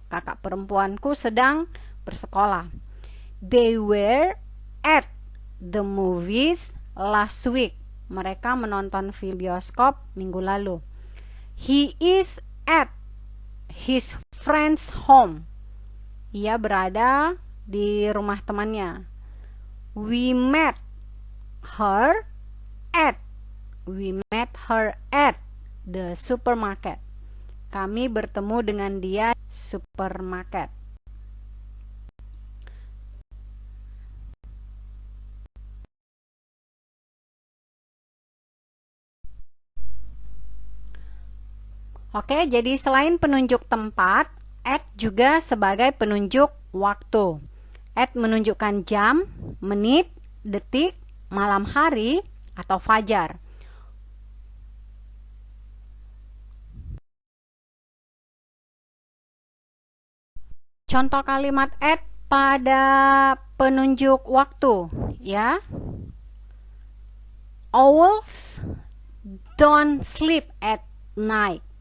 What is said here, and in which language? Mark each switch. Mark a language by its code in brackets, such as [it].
[id] Kakak perempuanku sedang bersekolah. [en] They were at the movies last week. [id] Mereka menonton film bioskop minggu lalu. [en] He is at his friend's home. [id] Ia berada di rumah temannya. [en] We met her at. We met her at the supermarket. [id] Kami bertemu dengan dia di supermarket. Oke, jadi selain penunjuk tempat, at juga sebagai penunjuk waktu. At menunjukkan jam, menit, detik, malam hari, atau fajar. Contoh kalimat at pada penunjuk waktu, ya. [en] Owls don't sleep at night.